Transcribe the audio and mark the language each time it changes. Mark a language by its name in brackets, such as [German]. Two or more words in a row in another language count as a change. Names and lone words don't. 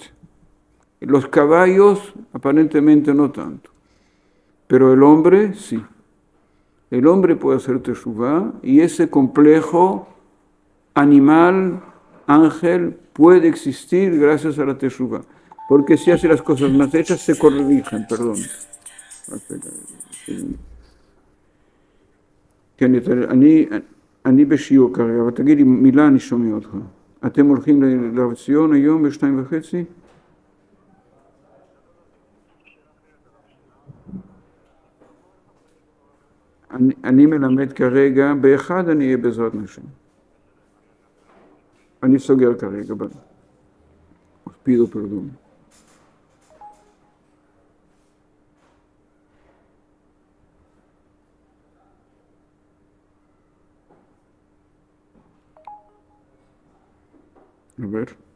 [Spanish] Los caballos, aparentemente no tanto. Pero el hombre, sí. El hombre puede hacer teshuvah y ese complejo animal, ángel, puede existir gracias a la teshuvah. Porque si hace las cosas más hechas, se corrigen, perdón. [Hebrew] אני בשיעור כרגע, אבל תגידי מילה, אני שומע אותך. אתם הולכים לרב ציון היום ב-14:30? אני מלמד כרגע, באחד אני אהיה בעזרת השם. אני סוגר כרגע, [Spanish] os pido perdón. A ver.